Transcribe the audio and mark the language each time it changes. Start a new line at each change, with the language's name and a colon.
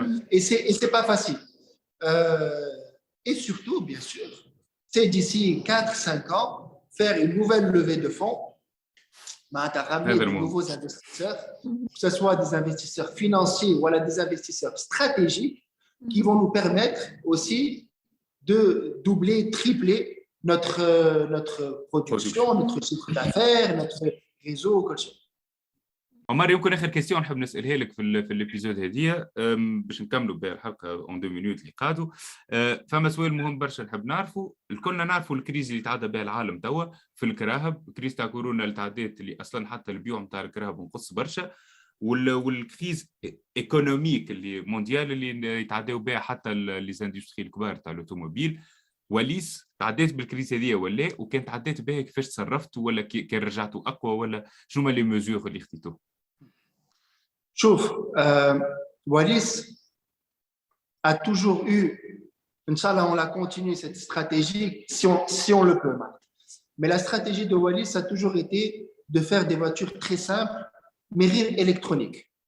French: Et c'est pas facile. Et surtout, bien sûr, c'est d'ici 4-5 ans, faire une nouvelle levée de fonds, ramener de nouveaux investisseurs, que ce soit des investisseurs financiers ou des investisseurs stratégiques qui vont nous permettre aussi de doubler, tripler notre production, notre chiffre d'affaires, notre réseau,
Arabic: كل شيء. عمر يمكن اخر كيستيون نحب نسالها لك في الابيزود هذه باش نكملوا بها الحلقه اون 2 مينوت اللي قعدوا. فما سؤال مهم برشا نحب نعرفه. الكلنا نعرفوا الكريز اللي تعدى بها العالم توا في الكراهب، كريز تاع كورونا اللي تعدات اللي اصلا حتى البيوع نتاع الكراهب نقص برشا، والكريز ايكونوميك اللي مونديال اللي يتعداو بها حتى لي زاندستري الكبار تاع الاوتوموبيل. وليس تعديت بالكريز هذه ولا وكان تعديت بها كيفاش تصرفت ولا كان رجعتوا اقوى ولا شنو هما لي ميزور اللي خديتوه؟
French: شوف Wallis a toujours eu, Inch'Allah, on l'a continué cette stratégie si on le peut. Mais la stratégie de Wallis a toujours été de faire des voitures très simples, mais électroniques.